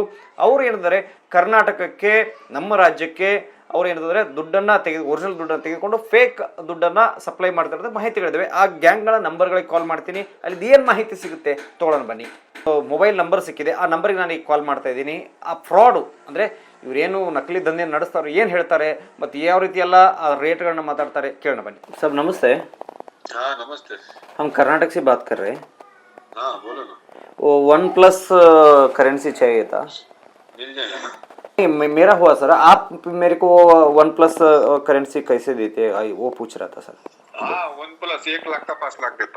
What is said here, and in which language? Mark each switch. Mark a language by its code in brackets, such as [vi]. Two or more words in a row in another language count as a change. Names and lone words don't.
[kn] ಅವರು ಏನಿದ್ದಾರೆ ಕರ್ನಾಟಕಕ್ಕೆ, ನಮ್ಮ ರಾಜ್ಯಕ್ಕೆ ಅವ್ರು ಏನಂತಂದರೆ ದುಡ್ಡನ್ನು ಒರಿಜಿನಲ್ ದುಡ್ಡನ್ನು ತೆಗೆದುಕೊಂಡು ಫೇಕ್ ದುಡ್ಡನ್ನು ಸಪ್ಲೈ ಮಾಡ್ತಿರೋದು ಮಾಹಿತಿಗಳಿದ್ದಾವೆ. ಆ ಗ್ಯಾಂಗ್ಗಳ ನಂಬರ್ಗಳಿಗೆ ಕಾಲ್ ಮಾಡ್ತೀನಿ. ಅಲ್ಲಿ ಏನು ಮಾಹಿತಿ ಸಿಗುತ್ತೆ ತೊಗೊಳ್ಳೋಣ ಬನ್ನಿ. ಮೊಬೈಲ್ ನಂಬರ್ ಸಿಕ್ಕಿದೆ, ಆ ನಂಬರ್ಗೆ ನಾನು ಈಗ ಕಾಲ್ ಮಾಡ್ತಾ ಇದ್ದೀನಿ. ಆ ಫ್ರಾಡು ಅಂದರೆ ಇವರೇನು ನಕಲಿ ದಂಧೆ ನಡೆಸ್ತಾರೆ, ಏನು ಹೇಳ್ತಾರೆ, ಮತ್ತು ಯಾವ ರೀತಿ ಎಲ್ಲ ಆ ರೇಟ್ಗಳನ್ನ ಮಾತಾಡ್ತಾರೆ ಕೇಳೋಣ ಬನ್ನಿ. ಸರ್ ನಮಸ್ತೆ. [hi] हाँ नमस्ते। हम कर्नाटक से बात कर रहे हैं। हाँ बोलो ना। वो OnePlus करेंसी चाहिए था। मिल जाएगा। मेरा हुआ सर, आप मेरे को OnePlus करेंसी कैसे देते हैं वो पूछ रहा था सर। हाँ OnePlus 1 लाख का 5 लाख देता।